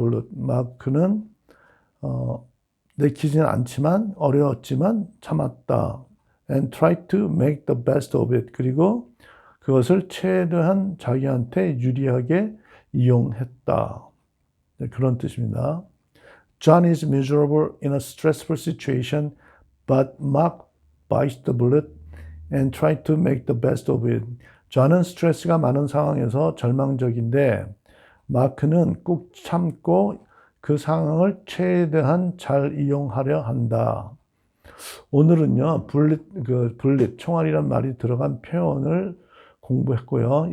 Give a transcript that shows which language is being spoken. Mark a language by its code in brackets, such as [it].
[ko] 마크는 내키지는 않지만 어려웠지만 참았다. [en] And try to make the best of it. [ko] 그리고 그것을 최대한 자기한테 유리하게 이용했다. 네, 그런 뜻입니다. [en] John is miserable in a stressful situation, but Mark bites the bullet and try to make the best of it. [ko] John은 스트레스가 많은 상황에서 절망적인데 마크는 꼭 참고 그 상황을 최대한 잘 이용하려 한다. 오늘은요, 분릿, 총알이란 말이 들어간 표현을 공부했고요.